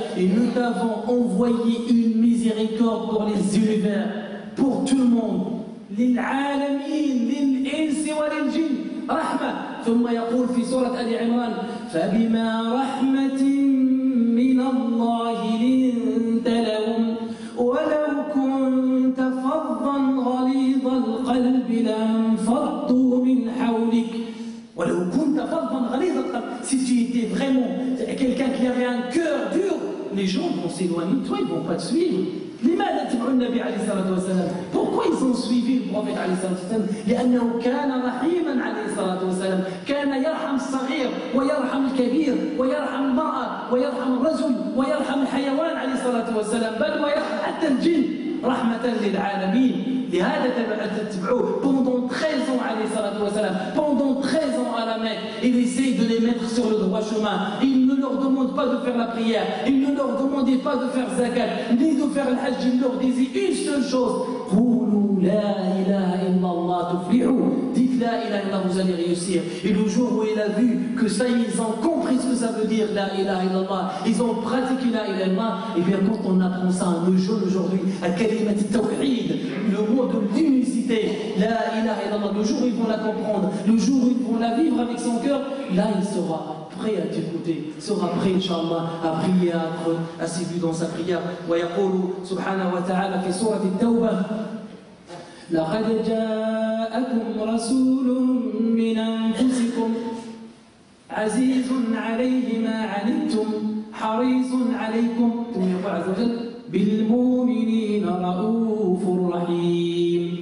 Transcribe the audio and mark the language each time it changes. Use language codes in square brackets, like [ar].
[fr] Et nous t'avons envoyé une miséricorde pour les univers, pour tout le monde. [ar] للعالمين للإنس وللجن رحمة. ثم يقول في سورة آل عمران فبما رحمة من الله لنت لهم ولو كنت فظا غليظ القلب لانفضوا من حولك. ولو كنت فظا غليظ القلب. [fr] Si tu étais vraiment quelqu'un qui avait un cœur dur, les gens vont s'éloigner de toi, ils ne vont pas te suivre. [ar] لماذا تبعوا النبي عليه الصلاة والسلام؟ [fr] Pourquoi ils ont suivi le prophète [ar] عليه الصلاة والسلام؟ لأنه كان رحيما عليه الصلاة والسلام. كان يرحم الصغير ويرحم الكبير ويرحم المرأة ويرحم الرجل ويرحم الحيوان عليه الصلاة والسلام، بل ويرحم حتى الجن رحمة للعالمين. لهذا تبعوه. [fr] Pendant 13 ans [ar] عليه الصلاة والسلام, [fr] pendant 13 ans à la Mecque, il essaye de les mettre sur le droit chemin. Il ne leur demande pas de faire la prière, il ne leur demandait pas de faire zakat, ni de faire le hajj. Il leur disait une seule chose: [ar] قولوا لا إله إلا الله تفلحوا. [fr] Dites la ilaha illallah, vous allez réussir. Et le jour où il a vu que ça, ils ont compris ce que ça veut dire la ilaha illallah, ils ont pratiqué la ilaha illallah. Et bien quand on apprend ça, le jeune aujourd'hui, à kalimat tawhid, le mot de l'unicité, la ilaha illallah, le jour où ils vont la comprendre, le jour où ils vont la vivre avec son cœur, là il sera prêt à t'écouter, sera prêt, Inch'Allah, à prier, à être assidu dans sa prière. [ar] ويقول سبحانه وتعالى في سورة التوبة لقد جاءكم رسول من أنفسكم عزيز عليه ما عنتم حريص عليكم. ثم يقول عز وجل بالمؤمنين رؤوف رحيم.